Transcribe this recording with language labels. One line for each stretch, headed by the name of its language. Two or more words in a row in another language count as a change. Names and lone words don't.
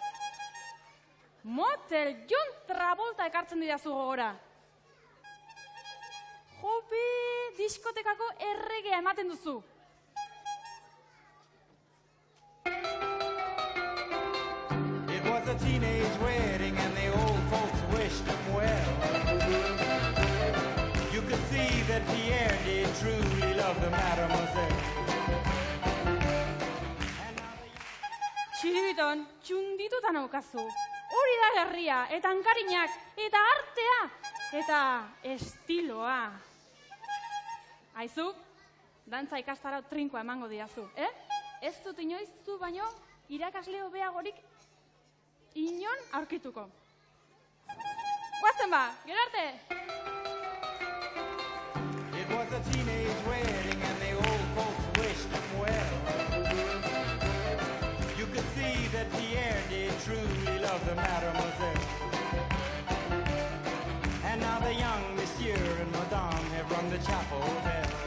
Basque: Motel John Travolta ekartzen didazu gogora. Jope, diskotekako erregea ematen duzu.
English: It was a teenage wedding and the old folks wished him well. You could see that Pierre did truly love the mademoiselle.
Basque: Txiribiton, txundituta naukazu. Hori da herria, eta hankarinak, eta artea, eta estiloa. Aizu, dantza ikastara trinkoa emango diazu, Ez dut inoiz zu baino irakasle hobeagorik inon aurkituko. Guazen ba, gero arte!
English: It was a teenage wedding and the old folks wished him well. You could see that Pierre did truly love the mademoiselle. And now the young monsieur and madame have rung the chapel bell.